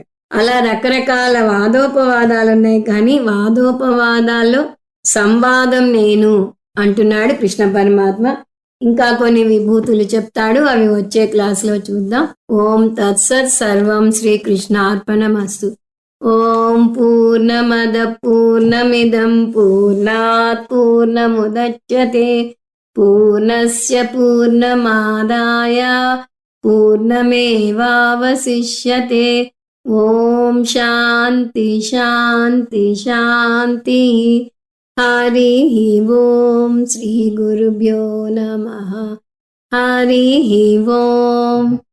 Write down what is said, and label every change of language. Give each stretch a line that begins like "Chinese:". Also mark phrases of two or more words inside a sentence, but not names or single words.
Telugu: అలా రకరకాల వాదోపవాదాలు ఉన్నాయి, కానీ వాదోపవాదాల్లో సంవాదం నేను అంటున్నాడు కృష్ణ పరమాత్మ. ఇంకా కొన్ని విభూతులు చెప్తాడు, అవి వచ్చే క్లాసులో చూద్దాం.
Sanskrit: ఓం తత్సత్. సర్వం శ్రీకృష్ణార్పణమస్తు. ఓం పూర్ణమద పూర్ణమిదం పూర్ణాత్ పూర్ణముదచ్యతే పూర్ణస్య పూర్ణమాదాయ పూర్ణమేవావశిష్యతే. ఓం శాంతి శాంతి శాంతి. హరి ఓం. శ్రీ గురుభ్యో నమః. హరి ఓం.